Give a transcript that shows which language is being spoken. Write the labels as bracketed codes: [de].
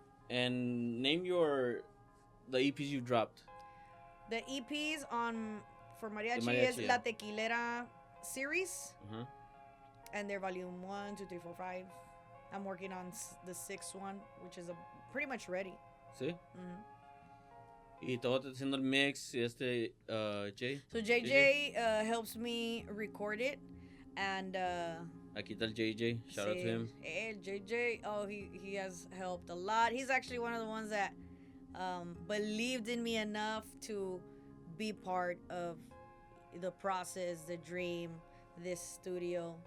[en] And name the EPs you dropped. The EPs for Mariachi, is yeah. La Tequilera series, Uh-huh. and they're volume 1, 2, 3, 4, 5. I'm working on the 6th one, which is pretty much ready. [es] Sí. Mm-hmm. Y todo haciendo el mix y Jay. [en] So JJ helps me record it, and [es] Aquí está el JJ. Shout out to him. [en] Hey, JJ, oh, he has helped a lot. He's actually one of the ones that believed in me enough to be part of the process, the dream, this studio.